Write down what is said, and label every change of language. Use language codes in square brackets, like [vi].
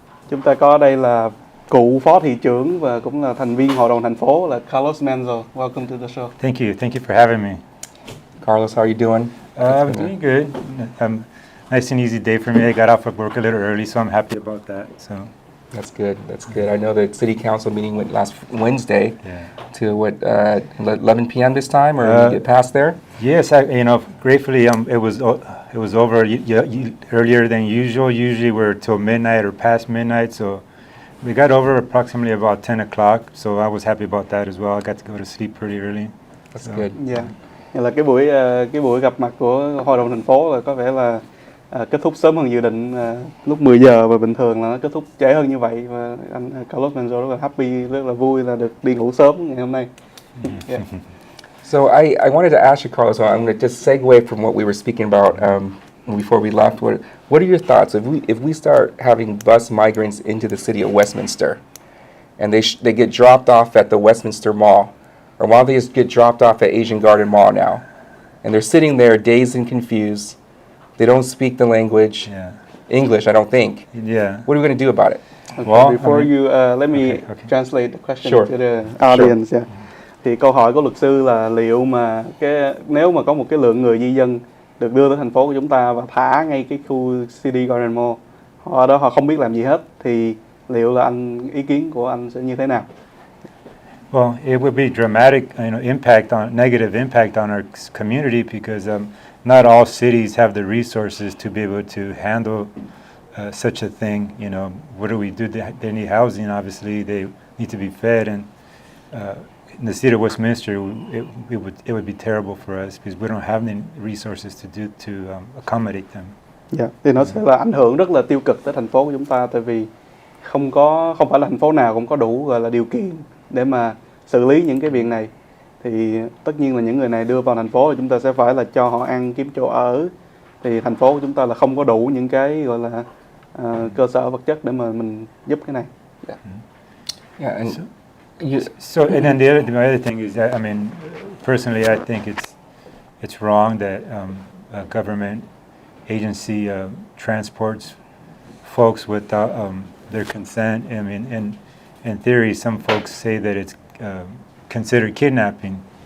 [vi] Chúng ta có ở đây là cựu phó thị trưởng và cũng là thành viên hội đồng thành phố là Carlos Menzel. [en] Welcome to the show. Thank you for having me. Carlos, how are you doing? I'm doing good. Nice and easy day for me. I got off of work a little early, so I'm happy about that. So That's good. That's good. I know the city council meeting went last Wednesday to 11 p.m. this time, or did you get past there? yes, gratefully, it was over earlier than usual. Usually we're till midnight or past midnight, so we got over approximately about 10 o'clock. So I was happy about that as well. I got to go to sleep pretty early. That's good. Dạ. [vi] Như là cái buổi gặp mặt của hội đồng thành phố là có vẻ là kết thúc sớm hơn dự định, lúc 10 giờ, và bình thường là nó kết thúc trễ hơn như vậy, và anh Carlos Menzel rất là happy, rất là vui là được đi ngủ sớm ngày hôm nay. Yeah. [en] So I wanted to ask you, Carlos, I'm going to just segue from what we were speaking about before we left. What are your thoughts if we start having bus migrants into the city of Westminster, and they get dropped off at the Westminster Mall, or why don't they just get dropped off at Asian Garden Mall now, and they're sitting there dazed and confused. They don't speak the language, English, I don't think. Yeah. What are we going to do about it? Okay, Well, before I mean, you let me okay. translate the question Sure. to the audience. Yeah. [vi] Thì câu hỏi của luật sư là liệu mà nếu mà có một cái lượng người di dân được đưa tới thành phố của chúng ta và thả ngay cái khu CD Garden Mall, ở đó họ không biết làm gì hết, thì liệu là ý kiến của anh sẽ như thế nào? [en] Well, it would be dramatic, negative impact on our community, because not all cities have the resources to be able to handle such a thing. What do we do? They need housing, obviously. They need to be fed, and in the city of Westminster, it would be terrible for us because we don't have any resources to accommodate them. [vi] Dạ, thì nó sẽ là ảnh hưởng rất là tiêu cực tới thành phố của chúng ta, tại vì không phải là thành phố nào cũng có đủ gọi là điều kiện để mà xử lý những cái việc này. Thì tất nhiên là những người này đưa vào thành phố thì chúng ta sẽ phải là cho họ ăn, kiếm chỗ ở. Thì thành phố của chúng ta là không có đủ những cái gọi là cơ sở vật chất để mà mình giúp cái này. [en] Yeah, and and then the other thing is that, personally, I think it's wrong that a government agency transports folks without their consent. In theory, some folks say that it's considered kidnapping.